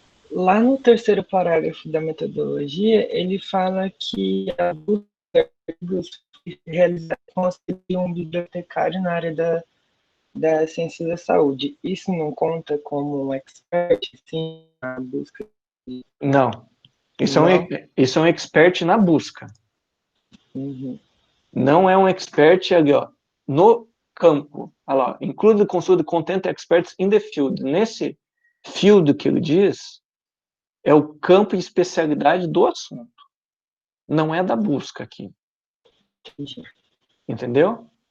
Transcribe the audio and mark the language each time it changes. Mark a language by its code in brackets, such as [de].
[pt] Lá no terceiro parágrafo da metodologia, ele fala que a busca foi realizada com auxílio de um bibliotecário na área da ciência da saúde. Isso não conta como um expert, sim, na busca? Não. Isso é um expert na busca. Uhum. Não é um expert ali, ó, no campo. Olha lá, [en] include consult content experts in the field. [pt] Nesse field que ele diz, é o campo e especialidade do assunto. Não é da busca aqui. Entendeu?